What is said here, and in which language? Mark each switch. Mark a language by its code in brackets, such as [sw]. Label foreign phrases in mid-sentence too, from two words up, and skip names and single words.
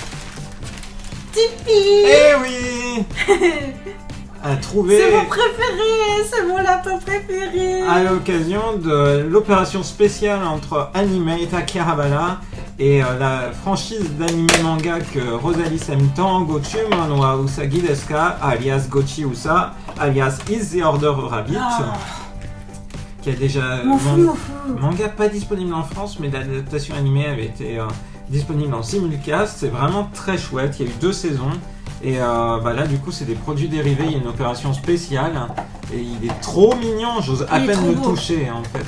[fr] Tipeee. Eh oui. À trouver. C'est mon préféré, c'est mon lapin préféré. À l'occasion de l'opération spéciale entre Animate Akihabara et la franchise d'anime manga que Rosalie aime tant, Gochu Manwa Usagi desu ka, alias Gochi Usa, alias Is the Order of Rabbit, qui a déjà manga pas disponible en France, mais l'adaptation animée avait été disponible en simulcast. C'est vraiment très chouette. Il y a eu 2 saisons. Et là du coup c'est des produits dérivés, il y a une opération spéciale et il est trop mignon, j'ose à peine le toucher en fait.